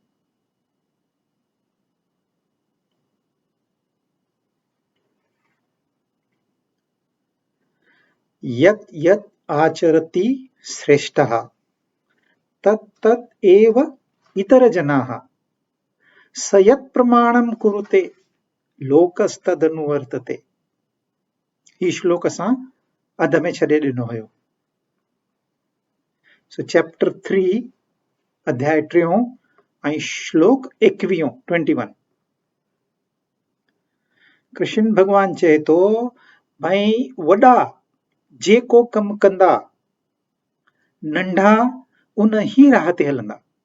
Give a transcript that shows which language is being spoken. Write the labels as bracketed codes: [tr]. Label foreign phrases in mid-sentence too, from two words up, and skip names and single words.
[sa] यत् यत् आचरति श्रेष्ठः तत् तत् एव इतरजनाः स यत् प्रमाणं कुरुते लोकस्तदनुवर्तते। [sd] ही श्लोक असां अध में छॾे ॾिनो हुयो। सो चैप्टर 3 अध्याय 3 ऐं श्लोक 21 कृष्ण भगवान चए थो भई वॾा जेको कम कंदा नंढा उन ही राह ते हलंदा।